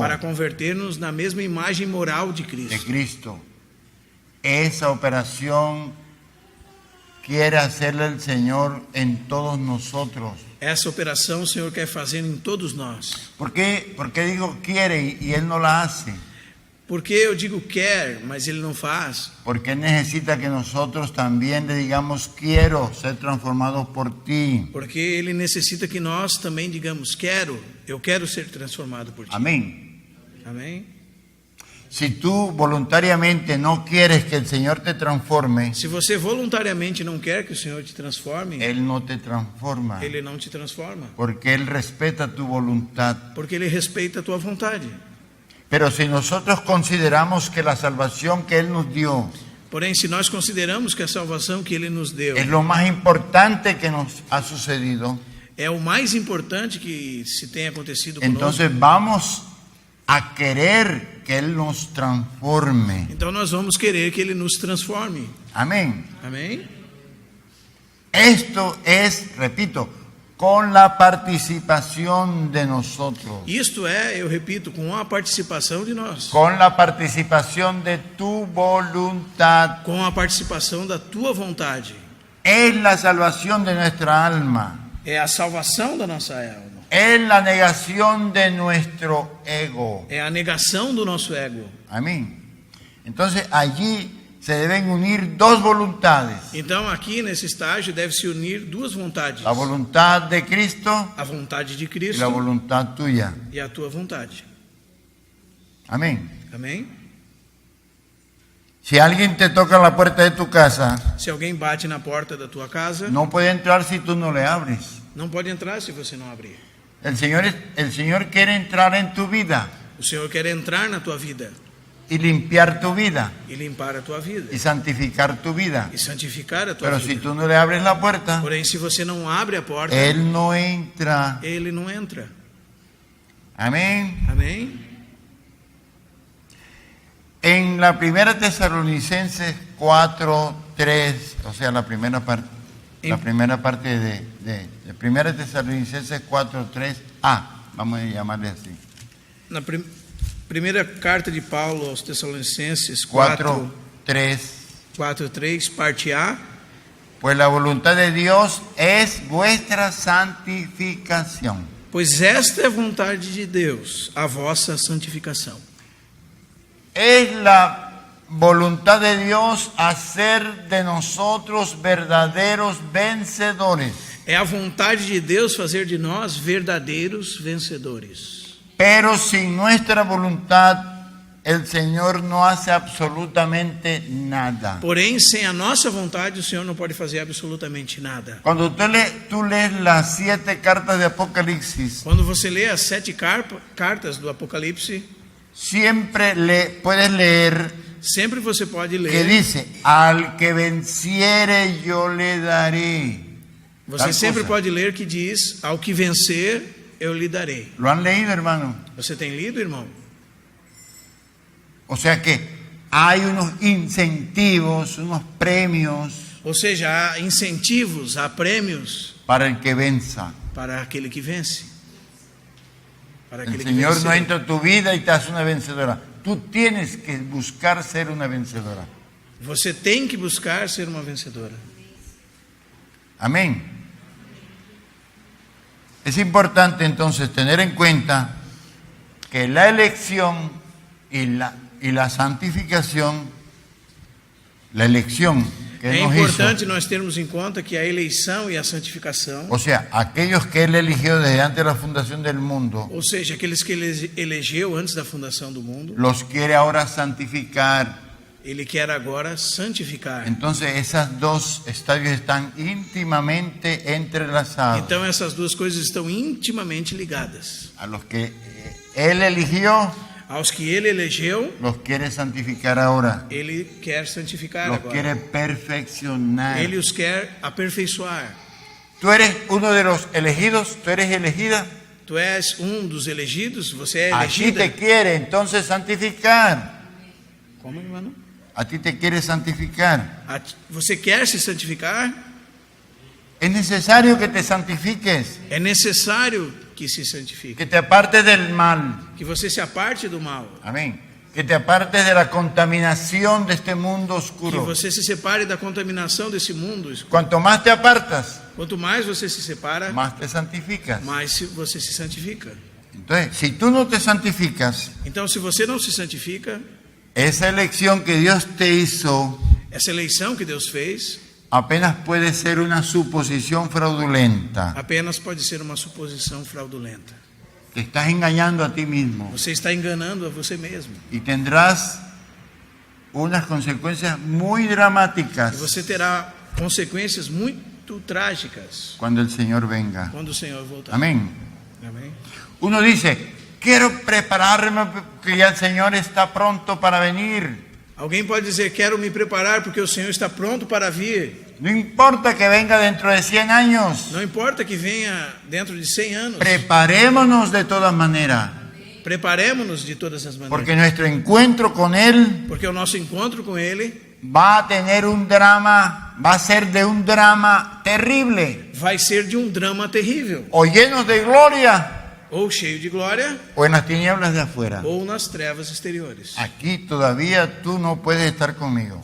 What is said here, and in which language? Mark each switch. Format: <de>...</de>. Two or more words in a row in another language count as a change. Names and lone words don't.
<pt>Para converter-nos na mesma imagem moral de De Cristo. Cristo.</pt> <es>Esa operación quiere hacerle el Señor en todos nosotros.</es> <pt>Essa operação o Senhor quer fazer em todos nós.</pt> <es>¿Por qué digo quiere y Él no la hace?</es> <pt>Porque eu digo quer, mas Ele não faz.</pt> <es>Porque Él necesita que nosotros también le digamos quiero ser transformados por ti.</es> <pt>Porque Ele necessita que nós também digamos eu quero ser transformado por Ti.</pt> <es>Amén.</es> <pt>Amém?</pt> <es>Si tú voluntariamente no quieres que el Señor te transforme,</es> <pt>Se você voluntariamente não quer que o Senhor te transforme,</pt> <es>Él no te transforma.</es> <pt>Ele não te transforma.</pt> <es>Porque Él respeta tu voluntad.</es> <pt>Porque Ele respeita a tua vontade.</pt> <es>Pero si nosotros consideramos que la salvación que Él nos dio</es> <pt>Porém, se nós consideramos que a salvação que Ele nos deu</pt> <es>es lo más importante que nos ha sucedido,</es> <pt>é o mais importante que se tem acontecido conosco,</pt> <es>entonces vamos a querer que Él nos transforme.</es> <pt>então nós vamos querer que Ele nos transforme.</pt> <es>Amén.</es> <pt>Amém?</pt> <es>Esto es, repito, con la participación de nosotros,</es> <pt>Isto é, eu repito, com a participação de nós,</pt> <es>con la participación de tu voluntad.</es> <pt>com a participação da tua vontade.</pt> <es>Es la salvación de nuestra alma.</es> <pt>É a salvação da nossa alma.</pt> <es>Es la negación de nuestro ego.</es> <pt>É a negação do nosso ego.</pt> <es>Amén. Entonces allí se deben unir dos voluntades.</es> <pt>Então, aqui nesse estágio, deve se unir duas vontades:</pt> <es>La voluntad de Cristo</es> <pt>a vontade de</pt> <es>y Cristo la voluntad tuya.</es> <pt>e a tua vontade.</pt> <es>Amén.</es> <pt>Amém?</pt> <es>Si alguien te toca la puerta de tu casa,</es> <pt>Se alguém bate na porta da tua casa,</pt> <es>no puede entrar si tú no le abres.</es> <pt>não pode entrar se você não abrir.</pt> <es>El Señor quiere entrar en tu vida</es> <pt>O Senhor quer entrar na tua vida</pt> <es>y limpiar tu vida</es> <pt>e limpar a tua vida</pt> <es>y santificar tu vida.</es> <pt>e santificar a tua</pt> <es>Pero si</es> <pt>vida.</pt> <es>tú no le abres la puerta,</es> <pt>Porém, se você não abre a porta,</pt> <es>Él no entra.</es> <pt>ele não entra.</pt> <es>Amén.</es> <pt>Amém?</pt> <es>En la primera Tesalonicenses 4:3, o sea, la primera parte de primera Tesalonicenses 4:3a, vamos a llamarle así.</es> <pt>Na primeira carta de Paulo aos Tessalonicenses 4:3, 4:3. parte A.</pt> <es>Pues la voluntad de Dios es vuestra santificación.</es> <pt>Pois esta é a vontade de Deus, a vossa santificação.</pt> <es>Es la voluntad de Dios hacer de nosotros verdaderos vencedores.</es> <pt>É a vontade de Deus fazer de nós verdadeiros vencedores.</pt> <es>Pero sin nuestra voluntad, el Señor no hace absolutamente nada.</es> <pt>Porém, sem a nossa vontade, o Senhor não pode fazer absolutamente nada.</pt> <es>Cuando tú lees las 7 cartas de Apocalipsis,</es> <pt>Quando você lê as 7 cartas do Apocalipse,</pt> <es>siempre puedes leer</es> <pt>sempre você pode</pt> <es>que</es> <pt>ler.</pt> <es>dice, al que venciere yo le daré.</es> <pt>Você</pt> <es>tal</es> <pt>sempre</pt> <es>cosa.</es> <pt>pode ler que diz: ao que vencer, eu lhe darei.</pt> <es>¿Lo han leído, hermano?</es> <pt>Você tem lido, irmão?</pt> <es>O sea que hay unos incentivos, unos premios</es> <pt>Ou seja, há incentivos, há prêmios</pt> <es>para el que venza.</es> <pt>para aquele que vence. Para</pt> <es>El</es> <pt>aquele que</pt> <es>Señor</es> <pt>vence.</pt> <es>no entra a tu vida y te hace una vencedora. Tú tienes que buscar ser una vencedora.</es> <pt>Você tem que buscar ser uma vencedora.</pt> <es>Amén. Es importante entonces tener en cuenta que la elección y la santificación, la elección que</es> <pt>É</pt> <es>Él nos</es> <pt>importante</pt> <es>hizo,</es> <pt>nós termos em conta que a eleição e a santificação,</pt> <es>o sea, aquellos que Él eligió desde antes de la fundación del mundo,</es> <pt>ou seja, aqueles que ele elegeu antes da fundação do mundo,</pt> <es>los quiere ahora santificar.</es> <pt>ele quer agora santificar.</pt> <es>Entonces esos dos estadios están íntimamente entrelazados.</es> <pt>Então essas duas coisas estão intimamente ligadas.</pt> <es>A los que Él eligió,</es> <pt>Aos que ele elegeu,</pt> <es>los quiere santificar ahora.</es> <pt>ele quer santificar</pt> <es>Los quiere</es> <pt>agora.</pt> <es>perfeccionar.</es> <pt>Ele os quer aperfeiçoar.</pt> <es>Tú eres uno de los elegidos, tú eres elegida.</es> <pt>Tu és dos elegidos, você é</pt> <es>A ti</es> <pt>elegida.</pt> <es>te quiere entonces santificar.</es> <pt>Como, irmão?</pt> <es>A ti te quiere santificar.</es> <pt>Você quer se santificar?</pt> <es>Es necesario que te santifiques,</es> <pt>É necessário que se santifique.</pt> <es>que te apartes del mal.</es> <pt>Que você se aparte do mal.</pt> <es>Amén. Que te apartes de la contaminación de este mundo</es> <pt>Que</pt> <es>oscuro.</es> <pt>você se separe da contaminação desse mundo.</pt> <es>Cuanto más te apartas,</es> <pt>Quanto mais você se separa,</pt> <es>más te santificas.</es> <pt>mais você se santifica.</pt> <es>Entonces, si tú no te santificas,</es> <pt>Então, se você não se santifica,</pt> <es>esa elección que Dios te hizo</es> <pt>essa eleição que Deus fez</pt> <es>apenas puede ser una suposición fraudulenta.</es> <pt>apenas pode ser uma suposição fraudulenta.</pt> <es>Te estás engañando a ti mismo</es> <pt>Você está enganando a você mesmo.</pt> <es>y tendrás unas consecuencias muy</es> <pt>E</pt> <es>dramáticas</es> <pt>você terá consequências muito trágicas</pt> <es>cuando el Señor venga.</es> <pt>quando o Senhor voltar.</pt> <es>Amén.</es> <pt>Amém.</pt> <es>Uno dice, quiero prepararme porque ya el Señor está pronto para venir.</es> <pt>Alguém pode dizer: quero me preparar porque o Senhor está pronto para vir.</pt> <es>No importa que venga dentro de 100 años.</es> <pt>Não importa que venha dentro de 100 anos.</pt> <es>Preparémonos de todas maneras,</es> <pt>Preparemos-nos de todas as maneiras.</pt> <es>porque nuestro encuentro con Él</es> <pt>Porque o nosso encontro com Ele</pt> <es>va a tener un drama, va a ser de un drama terrible,</es> <pt>vai ser de um drama terrível.</pt> <es>o llenos de gloria,</es> <pt>Ou cheio de glória,</pt> <es>o en las tinieblas de afuera.</es> <pt>ou nas trevas exteriores.</pt> <es>Aquí todavía tú no puedes estar conmigo.</es>